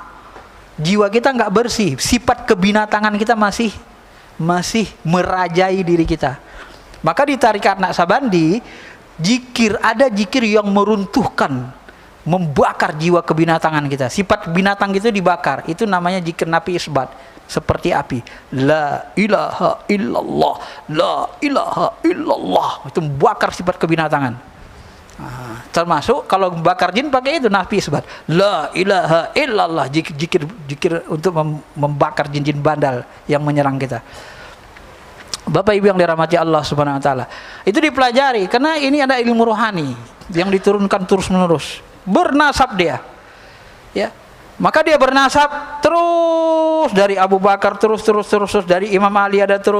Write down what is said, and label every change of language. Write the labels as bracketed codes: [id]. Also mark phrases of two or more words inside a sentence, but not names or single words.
[id] Jiwa kita nggak bersih, sifat kebinatangan kita masih merajai diri kita. Maka di tarikat Naksabandi, ada jikir yang meruntuhkan, membakar jiwa kebinatangan kita. Sifat binatang itu dibakar. Itu namanya jikir nafi isbat. Seperti api. [ar] لا إله إلا الله. لا إله إلا الله. [id] Itu membakar sifat kebinatangan. Termasuk kalau bakar jin pakai itu nafi isbat. [ar] لا إله إلا الله. [id] Jikir untuk membakar jin-jin bandal yang menyerang kita. Bapak Ibu yang dirahmati [ar] الله سبحانه وتعالى. [id] Itu dipelajari karena ini ada ilmu rohani yang diturunkan terus-menerus. Bernasab dia. Ya. Maka dia bernasab terus dari Abu Bakar, terus dari Imam Ali ada terus.